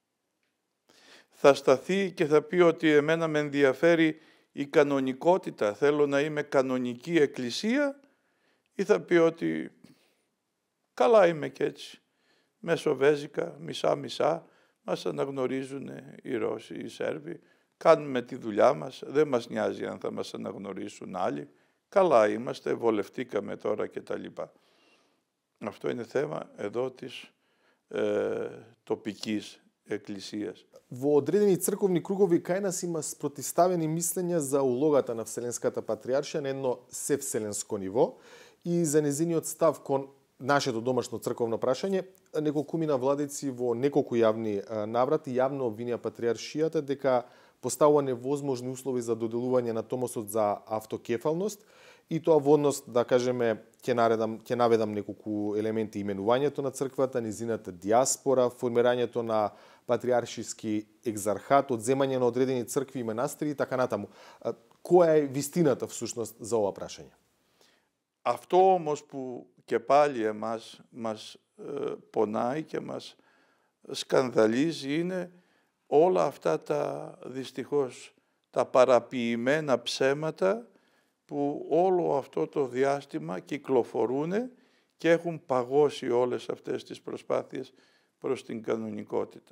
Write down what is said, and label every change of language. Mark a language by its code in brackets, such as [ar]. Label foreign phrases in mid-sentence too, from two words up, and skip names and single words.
[el] Θα σταθεί και θα πει ότι εμένα με ενδιαφέρει η κανονικότητα, θέλω να είμαι κανονική εκκλησία, ή θα πει ότι καλά είμαι και έτσι, μεσοβέζικα, μισά-μισά, μας αναγνωρίζουν οι Ρώσοι, οι Σέρβοι, κάνουμε τη δουλειά μας, δεν μας νοιάζει αν θα μας αναγνωρίσουν άλλοι, καλά είμαστε, βολευτήκαμε τώρα κτλ. Αυτό είναι θέμα εδώ της τοπικής εκκλησίας. [mk] Во одредени црковни кругови кај нас има спротиставени мислења за улогата на Вселенската патриаршија на едно севселенско ниво и за незиниот став кон нашето домашно црковно прашање. Неколкумина владици во неколку јавни наврати јавно обвинија патриаршијата дека поставува невозможни услови за доделување на томосот за автокефалност и тоа во однос, да кажеме, ќе наведам неколку елементи: именувањето на црквата, низината диаспора, формирањето на патриаршиски екзархат, одземање на одредени цркви и манастири и така натаму. Која е вистината всушност за ова прашање? [el] Αυτό όμως που και πάλι εμάς μας πονάει και μας σκανδαλίζει είναι όλα αυτά τα δυστυχώς τα παραποιημένα ψέματα που όλο αυτό το διάστημα κυκλοφορούν και έχουν παγώσει όλες αυτές τις προσπάθειες προς την κανονικότητα.